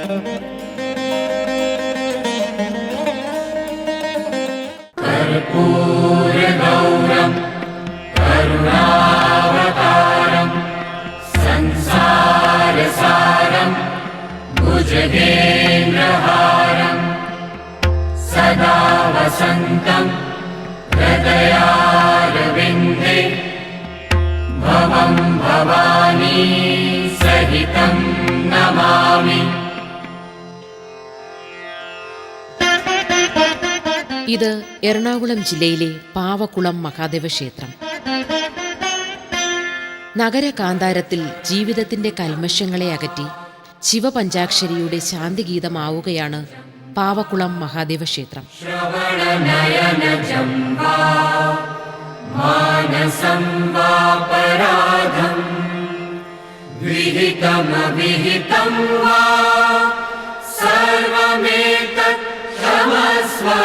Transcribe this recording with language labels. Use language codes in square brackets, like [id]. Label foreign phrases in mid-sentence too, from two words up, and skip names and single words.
[sa] കർപ്പൂരഗൗരം കരുണാവതാരം സംസാരസാരം ഭുജഗേന്ദ്രഹാരം സദാ വസന്തം ഹൃദയാരവിന്ദേ ഭവം ഭവ भवानी सहितं नमामि। [ml] ഇത് എറണാകുളം ജില്ലയിലെ പാവക്കുളം മഹാദേവ ക്ഷേത്രം. നഗര കാന്താരത്തിൽ ജീവിതത്തിന്റെ കൽമഷങ്ങളെ അകറ്റി ശിവപഞ്ചാക്ഷരിയുടെ ശാന്തിഗീതമാവുകയാണ് പാവക്കുളം മഹാദേവ ക്ഷേത്രം. [sa] श्रवणनयनजम्बा मानसं वापराधं विहितमविहितं वा सर्वमेतत् क्षमस्व।